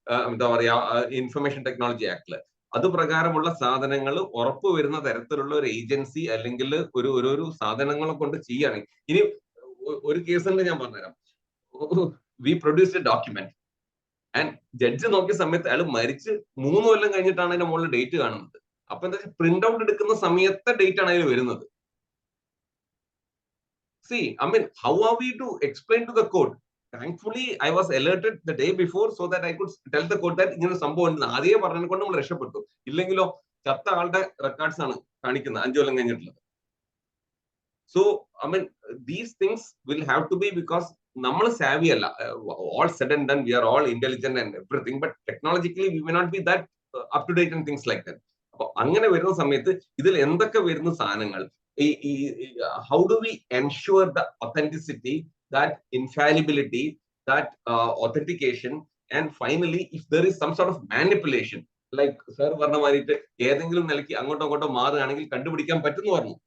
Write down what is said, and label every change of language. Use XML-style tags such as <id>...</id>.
<ml>എന്താ പറയാ, information technology ആക്ടില് അത് പ്രകാരമുള്ള സാധനങ്ങൾ ഉറപ്പുവരുന്ന തരത്തിലുള്ള ഒരു ഏജൻസി അല്ലെങ്കിൽ ഒരു സാധനങ്ങളെ കൊണ്ട് ചെയ്യുകയാണെങ്കിൽ. ഇനി ഒരു കേസുണ്ട്, ഞാൻ പറഞ്ഞുതരാം.</ml> <en>we produced a document and</en> <ml>judge നോക്കിയ സമയത്ത് അയാൾ മരിച്ച് 3 കൊല്ലം കഴിഞ്ഞിട്ടാണ് അതിന്റെ മുകളിൽ ഡേറ്റ് കാണുന്നത്. അപ്പൊ എന്താ വെച്ചാൽ പ്രിന്റ് ഔട്ട് എടുക്കുന്ന സമയത്തെ ഡേറ്റ് ആണ് അതിൽ വരുന്നത്.</ml> <en>See, I mean, how are we to explain to the court? Thankfully, I was alerted the day before so that I could tell the court that</en> <ml>ഇങ്ങനെ സംഭവം ഉണ്ട്. ആദ്യമേ പറഞ്ഞതിനെ കൊണ്ട് നമ്മൾ രക്ഷപ്പെട്ടു. ഇല്ലെങ്കിലോ ചത്ത ആളുടെ റെക്കോർഡ്സ് ആണ് കാണിക്കുന്നത് 5 കൊല്ലം കഴിഞ്ഞിട്ടുള്ളത്.</ml> <en>So, I mean, these things will have to be because</en> <ml>നമ്മൾ savvy അല്ല.</ml> <en>All said and done, we are all intelligent and everything, but technologically we may not be that up to date and things like that.</en> <ml>അപ്പൊ അങ്ങനെ വരുന്ന സമയത്ത് ഇതിൽ എന്തൊക്കെ വരുന്ന സാധനങ്ങൾ,</ml> <en>how do we ensure the authenticity, that infallibility, that authentication, and finally if there is some sort of manipulation, like sir</en> <ml>പറഞ്ഞ മാതിരിട്ട് ഏതെങ്കിലും നിലയ്ക്ക് അങ്ങോട്ടോ മാറുകയാണെങ്കിൽ കണ്ടുപിടിക്കാൻ പറ്റുന്നു പറഞ്ഞു.</ml>